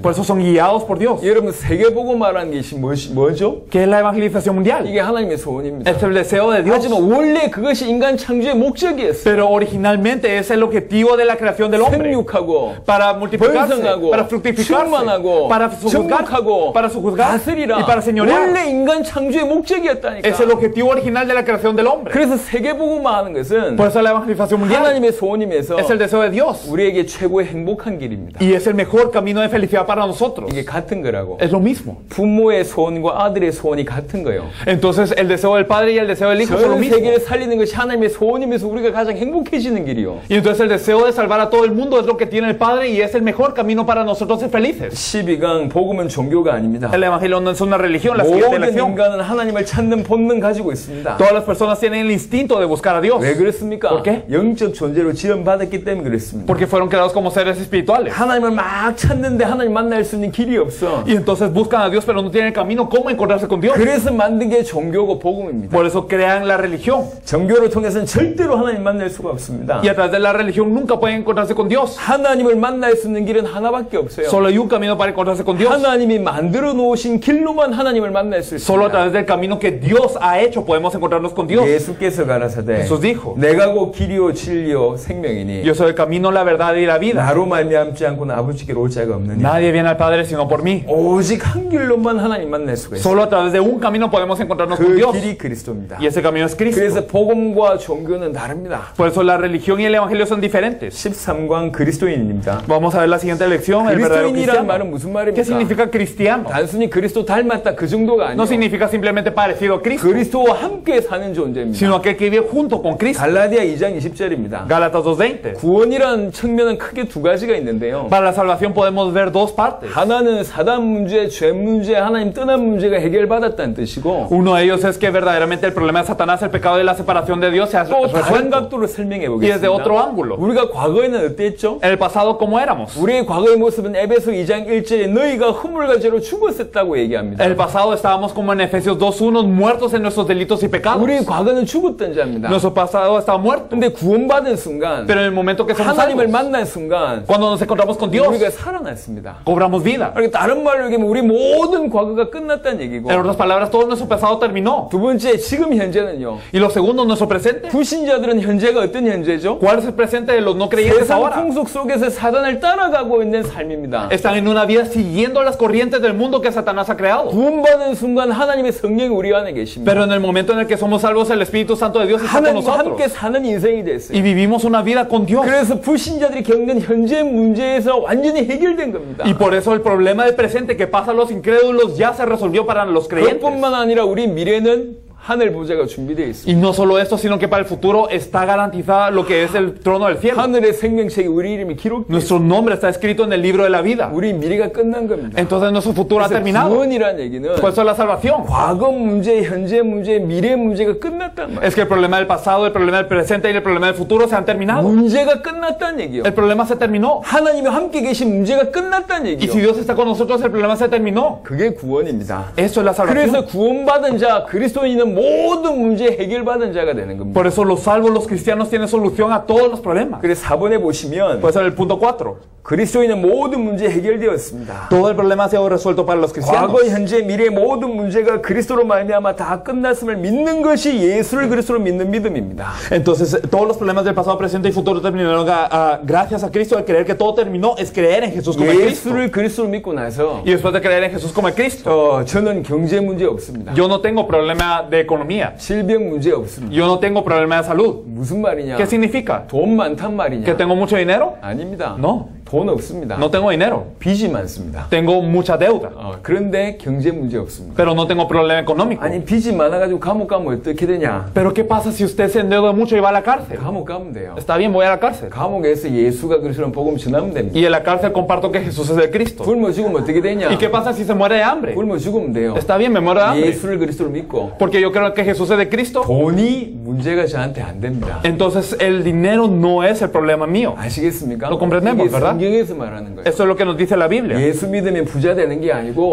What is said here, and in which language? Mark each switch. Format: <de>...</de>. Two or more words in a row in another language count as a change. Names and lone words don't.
<es>Por eso son guiados por Dios.</es> <ko>여러분 세계보고 말하는 것이 뭐죠?</ko> <es>¿Qué es la evangelización mundial?</es> <ko>이게 하나님의 소원입니다.</ko> <es>Es el deseo de Dios.</es> <ko>하지만 원래 그것이 인간 창조의 목적이었어요.</ko> <es>Pero originalmente es el objetivo de la creación del hombre.</es> <ko>생육하고</ko> <es>Para multiplicarse,</es> <ko>번성하고</ko> <es>para fructificarse,</es> <ko>충만하고</ko> <es>para su juzgar,</es> <ko>정복하고</ko> <es>para su juzgar</es> <ko>다스리라.</ko> <es>y para señorear.</es> <ko>원래 인간 창조의 목적이었다니까.</ko> <es>Es el objetivo original de la creación del hombre.</es> <ko>그래서 세계복음화 하는 것은</ko> <es>Por eso la evangelización mundial</es> <ko>하나님의 소원임에서</ko> <es>es el deseo de Dios</es> <ko>우리에게 최고의 행복한 길입니다.</ko> <es>y es el mejor camino de felicidad para nosotros.</es> <ko>이게 같은 거라고.</ko> <es>Es lo mismo.</es> <ko>부모의 소원과 아들의 소원이 같은 거예요.</ko> <es>Entonces el deseo del padre y el deseo del hijo son lo</es> <ko>전</ko> <es>mismo.</es> <ko>세계를 살리는 것이 하나님의 소원이면서 우리가 가장 행복해지는 길이요.</ko> <es>Y entonces el deseo de salvar a todo el mundo es lo que tiene el Padre y es el mejor camino para nosotros ser felices.</es> <ko>12강 복음은 종교가 아닙니다.</ko> <es>El Evangelio no es una religión, la siguiente</es> <ko>모든</ko> <es>lección.</es> <ko>인간은 하나님을 찾는 본능 가지고 있습니다.</ko> <es>Todas las personas tienen el instinto de buscar a Dios</es> <ko>왜 그렇습니까?</ko> <es>¿Por qué?</es> <ko>영적 존재로 지원받았기 때문에 그렇습니다.</ko> <es>porque fueron creados como seres espirituales.</es> <ko>하나님을 막 찾는데 하나님 만날 수 있는 길이 없어.</ko> <es>Y entonces buscan a Dios pero no tienen el camino cómo encontrarse con Dios.</es> <ko>그래서 만든 게 종교고 복음입니다.</ko> <es>Por eso crean la religión.</es> <ko>종교를 통해서는 절대로 하나님 만날 수가 없습니다.</ko> <es>Y a través de la religión nunca pueden encontrarse con Dios.</es> <ko>하나님을 만날 수 있는 길은 하나밖에 없어요.</ko> <es>Solo hay un camino para encontrarse con Dios.</es> <ko>하나님이 만들어 놓으신 길로만 하나님을 만날 수</ko> <es>Solo a</es> <ko>있습니다.</ko> <es>través del camino que Dios ha hecho podemos encontrarnos con Dios.</es> <ko>예수께서 가라사대</ko> <es>Jesús dijo,</es> <ko>내가 곧 길이요 진리요 생명이니</ko> <es>yo soy el camino, la verdad y la vida.</es> <ko>나로 말미암지 않고는 아버지께로 올 자가 없느니</ko> <es>Nadie viene al Padre sino por mí.</es> <ko>오직 한 길로만 하나님 만날 수가 있어요.</ko> <es>Solo a través de un camino podemos encontrarnos con</es> <ko>그</ko> <es>Dios.</es> <ko>길이 그리스도입니다.</ko> <es>Y ese camino es Cristo.</es> <ko>그래서 복음과 종교는 다릅니다.</ko> <es>Por eso la religión y el evangelio son diferentes.</es> <ko>13강 그리스도인입니다.</ko> <es>Vamos a ver la siguiente lección. El verdadero</es> <ko>그리스도인이란</ko> <es>cristiano.</es> <ko>말은 무슨</ko> <es>¿Qué</es> <ko>말입니까?</ko> <es>significa cristiano?</es> <ko>단순히 그리스도 닮았다 그 정도가</ko> <es>No</es> <ko>아니에요.</ko> <es>significa simplemente parecido a Cristo,</es> <ko>그리스도와 함께 사는 존재입니다.</ko> <es>sino aquel que vive junto con Cristo.</es> <ko>갈라디아 2장 20절입니다.</ko> <es>Gálatas 2:20.</es> <ko>구원이란 측면은 크게 두 가지가 있는데요.</ko> <es>Para la salvación podemos ver dos partes.</es> <ko>하나는 사단 문제, 죄 문제, 하나님 떠난 문제가 해결받았다는 뜻이고</ko> <es>Uno de ellos es que verdaderamente el problema de Satanás, el pecado y la separación de Dios se ha</es> <ko>또 다른</ko> <es>resuelto.</es> <ko>각도로 설명해</ko> <es>Y desde otro</es> <ko>보겠습니다.</ko> <es>ángulo.</es> <ko>우리가 과거에는 어땠죠?</ko> <es>En el pasado, ¿cómo éramos?</es> <ko>우리의 과거의 모습은 에베소 2장 1절에 너희가 허물과 죄로 죽었었다고 얘기합니다.</ko> <es>En el pasado estábamos como en Efesios 2:1, muertos en nuestros delitos y pecados.</es> <ko>우리의 과거는 죽었던 자입니다.</ko> <es>Nuestro pasado estaba muerto.</es> <ko>근데 구원받은 순간</ko> <es>Pero en el momento que somos</es> <ko>하나님을</ko> <es>salvos,</es> <ko>만난 순간</ko> <es>cuando nos encontramos con Dios,</es> <ko>우리가 살아났습니다.</ko> <es>cobramos vida.</es> <ko>그러니까 다른 말로 얘기하면 우리 모든 과거가 끝났다는 얘기고</ko> <es>En otras palabras, todo nuestro pasado terminó.</es> <ko>두 번째 지금 현재는요.</ko> <es>Y lo segundo, nuestro presente.</es> <ko>불신자들은 현재가 어떤 현재죠?</ko> <es>¿Cuál es el presente de los no creyentes</es> <ko>세상</ko> <es>ahora?</es> <ko>풍속 속에서 사단을 따라가고 있는 삶입니다.</ko> <es>Están en una vida siguiendo las corrientes del mundo que Satanás ha creado.</es> <ko>구원받은 순간 하나님의 성령이 우리 안에 계십니다.</ko> <es>Pero en el momento en el que somos salvos, el Espíritu Santo de Dios está con</es> <ko>하나님과</ko> <es>nosotros.</es> <ko>함께 사는 인생이 됐어요.</ko> <es>Y vivimos una vida con Dios.</es> <ko>그래서 불신자들이 겪는 현재 문제에서 완전히 해결된 겁니다.</ko> <es>Y por eso el problema del presente que pasa a los incrédulos ya se resolvió para los creyentes.</es> <ko>그것뿐만 아니라 우리 미래는 하늘 보좌가 준비되어 있습니다.</ko> <es>Y no solo esto, sino que para el futuro está garantizada lo que es el trono del cielo.</es> <ko>하늘의 생명책에 우리 이름이 기록되어 있습니다.</ko> <es>Nuestro nombre está escrito en el libro de la vida.</es> <ko>우리 미래가 끝난 겁니다.</ko> <es>Entonces nuestro futuro ha</es> <ko>그래서</ko> <es>terminado.</es> <ko>구원이라는 얘기는</ko> <es>Por eso la salvación.</es> <ko>과거 문제, 현재 문제, 미래 문제가 끝났단 말이에요.</ko> <es>Es que el problema del pasado, el problema del presente y el problema del futuro se han terminado.</es> <ko>문제가 끝났다는 얘기요.</ko> <es>El problema se terminó.</es> <ko>하나님이 함께 계신 문제가 끝났다는</ko> <es>Y si</es> <ko>얘기요.</ko> <es>Dios está con nosotros, el problema se terminó.</es> <ko>그게 구원입니다.</ko> <es>Eso es la salvación.</es> <ko>그래서 구원받은 자, 그리스도인은 모든 문제 해결받은 자가 되는 겁니다.</ko> <es>Por eso los salvos, los cristianos, tienen solución a todos los problemas.</es> <ko>그래서 4번에 보시면</ko> <es>Pues en el punto 4.</es> <ko>그리스도인은 모든 문제 해결되었습니다.</ko> <es>Todo el problema ha sido resuelto para los cristianos.</es> <ko>과거, 현재, 미래 모든 문제가 그리스도로 말미암아 다 끝났음을 믿는 것이 예수를 그리스도로 믿는 믿음입니다.</ko> <es>Entonces, todos los problemas del pasado, presente y futuro terminaron gracias a Cristo. El creer que todo terminó es creer en Jesús como el Cristo.</es> <ko>예수를 그리스도로 믿고 나서</ko> <es>Y después de creer en Jesús como el Cristo,</es> <ko>저는 경제 문제 없습니다.</ko> <es>yo no tengo problema de economía.</es> <ko>질병 문제 없습니다.</ko> <es>Yo no tengo problema de salud.</es> <ko>무슨 말이냐?</ko> <es>¿Qué significa?</es> <ko>돈 많단 말이냐?</ko> <es>¿Que tengo mucho dinero?</es> <ko>아닙니다.</ko> <es>No.</es> <ko>돈 없습니다.</ko> <es>No tengo dinero.</es> <ko>빚이 많습니다.</ko> <es>Tengo mucha deuda.</es> <ko>그런데 경제 문제 없습니다.</ko> <es>Pero no tengo problema económico.</es> <ko>아니 빚이 많아가지고 감옥 가면 어떻게 되냐?</ko> <es>Pero ¿qué pasa si usted se endeuda mucho y va a la cárcel?</es> <ko>감옥 가면 돼요.</ko> <es>Está bien, voy a la cárcel.</es> <ko>감옥에서 예수가 그리스도는 복음 전하면 됩니다.</ko> <es>Y en la cárcel comparto que Jesús es el Cristo.</es> <ko>굶어 죽으면 어떻게 되냐?</ko> <es>¿Y qué pasa si se muere de hambre?</es> <ko>굶어 죽으면 돼요.</ko> <es>Está bien, me muero de hambre.</es> <ko>예수를 그리스도로 믿고</ko> <es>Porque yo creo que Jesús es de Cristo.</es> <ko>돈이 문제가 저한테 안 됩니다.</ko> <es>Entonces el dinero no es el problema mío.</es> <ko>아시겠습니까?</ko> <es>Lo comprendemos,</es> <ko>이게</ko> <es>¿verdad?</es> <ko>성경에서 말하는 거예요.</ko> <es>Eso es lo que nos dice la Biblia.</es> <ko>예수 믿으면 부자 되는 게 아니고</ko>